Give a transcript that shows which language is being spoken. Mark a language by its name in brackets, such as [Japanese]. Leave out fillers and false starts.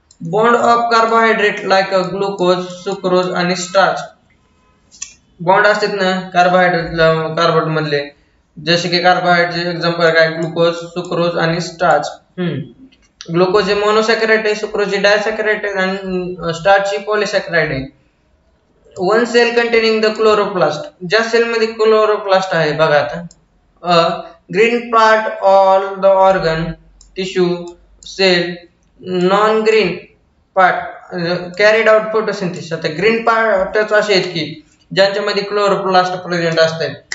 [English] Bond of carbohydrate like glucose sucrose आणि starch. [Marathi] Bond असतात ना कार्बोहायड्रेट मधले जसे की कार्बोहायड्रेट एक्झाम्पल काय ग्लुकोज सुक्रोज आणि स्टार्च. ग्लुकोज हे मोनोसॅकराइड आहे, सुक्रोज हे डायसॅकराइड आहे आणि स्टार्च ही पॉलिसॅकराइड आहे. [English] One cell containing the chloroplast. [Marathi] ज्या सेल मध्ये क्लोरोप्लास्ट आहे बघा आता [English] Green part all the organ tissue cell non green part carried out photosynthesis. [Marathi] आता ग्रीन पार्टच असे आहेत की ज्यांच्यामध्ये क्लोरोप्लास्ट प्रेझेंट असते.